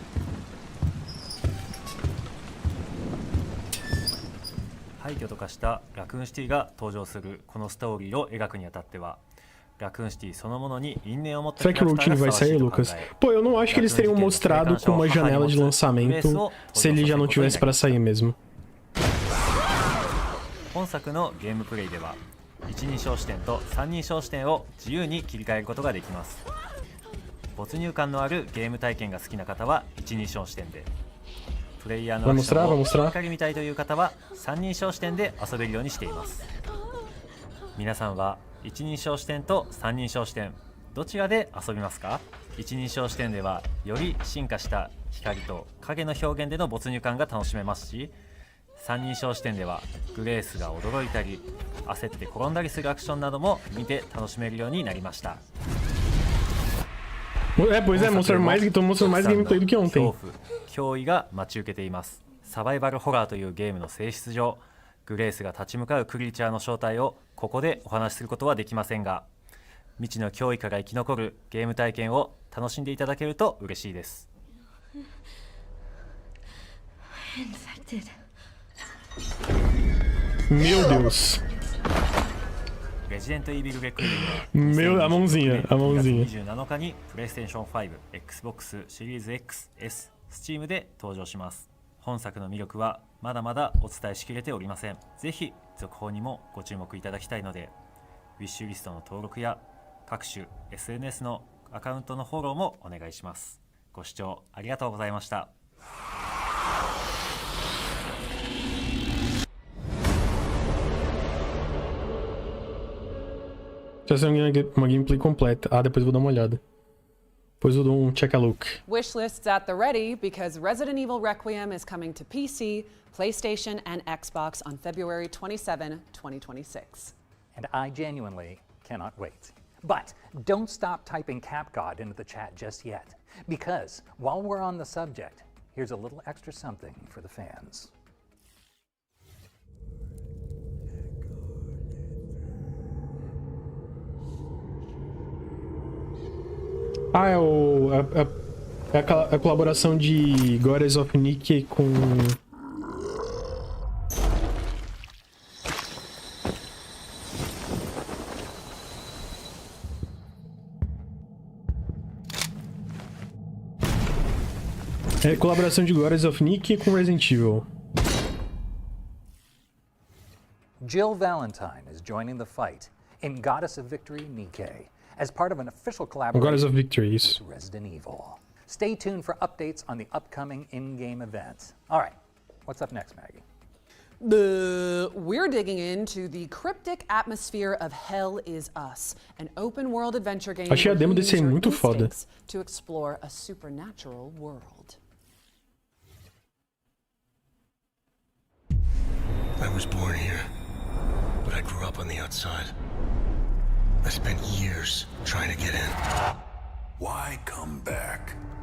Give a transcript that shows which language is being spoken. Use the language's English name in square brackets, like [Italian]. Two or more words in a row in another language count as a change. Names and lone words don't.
[Japanese] 廃墟と化したラクーンシティが登場するこのストーリーを描くにあたってはラクーンシティそのものに因縁を持った [Portuguese] Será que o Routine vai sair, Lucas? Pô, eu não acho que eles teriam mostrado com uma janela de lançamento se ele já não tivesse pra sair mesmo. [Japanese] 本作のゲームプレイでは一人称視点と三人称視点を自由に切り替えることができます。没入感のあるゲーム体験が好きな方は一人称視点で、プレイヤーのアクションをしっかり見たいという方は三人称視点で遊べるようにしています。皆さんは一人称視点と三人称視点どちらで遊びますか？一人称視点ではより進化した光と影の表現での没入感が楽しめますし、三人称視点ではグレースが驚いたり焦って転んだりするアクションなども見て楽しめるようになりました。 [Portuguese] Pois é, mostrando mais gameplay do que ontem. [Japanese] 脅威が待ち受けています。サバイバルホラーというゲームの性質上、グレースが立ち向かうクリーチャーの正体をここでお話しすることはできませんが、未知の脅威から生き残るゲーム体験を楽しんでいただけると嬉しいです。 [Portuguese] Meu Deus. [Japanese] レジデントイービルレクイエムは [Portuguese] a mãozinha. [Japanese] 27 日にプレイステーション5、Xbox シリーズ X、S、Steam で登場します。本作の魅力はまだまだお伝えしきれておりません。ぜひ続報にもご注目いただきたいので、ウィッシュリストの登録や各種 SNS のアカウントのフォローもお願いします。ご視聴ありがとうございました。 [Portuguese] Já saiu uma gameplay completa. Depois eu vou dar uma olhada. Depois eu dou um check-a-look. [English] Wishlists at the ready because Resident Evil Requiem is coming to PC, PlayStation, and Xbox on February 27, 2026. And I genuinely cannot wait. But don't stop typing CapGod into the chat just yet, because while we're on the subject, here's a little extra something for the fans. [Portuguese] É a colaboração de Goddess of Nick com... É a colaboração de Goddess of Nick com Resident Evil. [English] Jill Valentine is joining the fight in Goddess of Victory Nikkei as part of an official collaboration with Resident Evil. Stay tuned for updates on the upcoming in-game events. All right, what's up next, Maggie? We're digging into the cryptic atmosphere of Hell Is Us, an open-world adventure game [Portuguese] Achei a demo desse aí muito foda. [English] To explore a supernatural world. I was born here, but I grew up on the outside. I spent years trying to get in. Why come back?